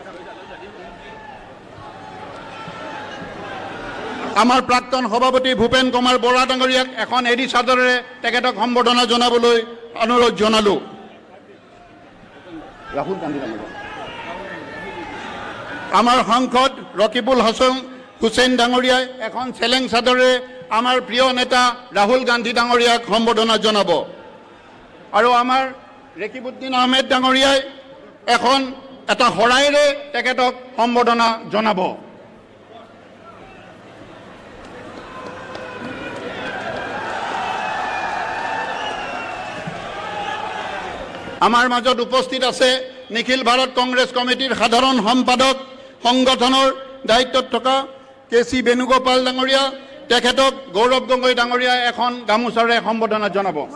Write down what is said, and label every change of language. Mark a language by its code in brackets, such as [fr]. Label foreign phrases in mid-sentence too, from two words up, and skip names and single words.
[as] আমার প্ৰাক্তন সভাপতি ভূপেন কুমাৰ বৰা ডাঙৰীয়াক এখন এডি চাদৰেৰে তেখেতক সম্বৰ্ধনা জনাবলৈ অনুৰোধ জনালো। ৰাহুল গান্ধী আমাৰ সাংসদ ৰকিবুল হাছান হুছেইন ডাঙৰীয়াই এখন চেলেং চাদৰেৰে আমার প্রিয় নেতা রাহুল গান্ধী ডাঙরিয়াক সম্বর্ধনা জানাব। আর আমার রেকিবুদ্দিন আহমেদ ডাঙরিয়াই এখন এটা শৰাইৰে তেখেতক সম্বৰ্ধনা জনাব। আমার মাজত উপস্থিত আছে নিখিল ভাৰত কংগ্ৰেছ কমিটিৰ সাধাৰণ সম্পাদক সংগঠনৰ দায়িত্বত থকা কেসি বেণুগোপাল ডাঙৰীয়া, তেখেতক গৌৰৱ গগৈ ডাঙৰীয়া এখন গামোচাৰে সম্বৰ্ধনা জনাব।